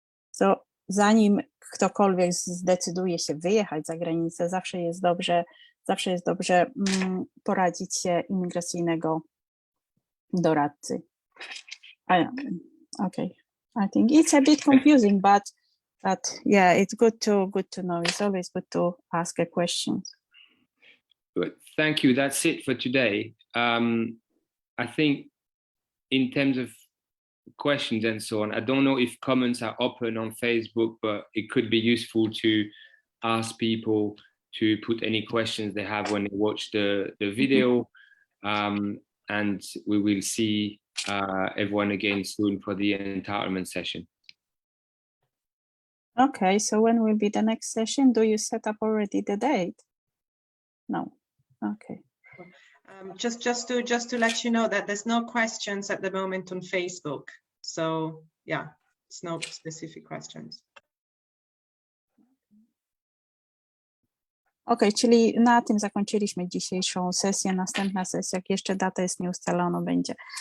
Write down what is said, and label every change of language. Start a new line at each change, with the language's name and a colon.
Polish: So, zanim ktokolwiek zdecyduje się wyjechać za granicę, zawsze jest dobrze poradzić się imigracyjnego doradcy.
English: Okay, I think it's a bit confusing, but yeah, it's good to know. It's always good to ask a question. Thank you. That's it for today. I think in terms of questions and so on, I don't know if comments are open on Facebook, but it could be useful to ask people to put any questions they have when they watch the video. And we will see everyone again soon for the entitlement session. Okay, so when will be the next session? Do you set up already the date? No. Okay. Just to let you know that there's no questions at the moment on Facebook. So yeah, it's no specific questions.
Polish: Okej, czyli na tym zakończyliśmy dzisiejszą sesję. Następna sesja, jak jeszcze data jest nieustalona, będzie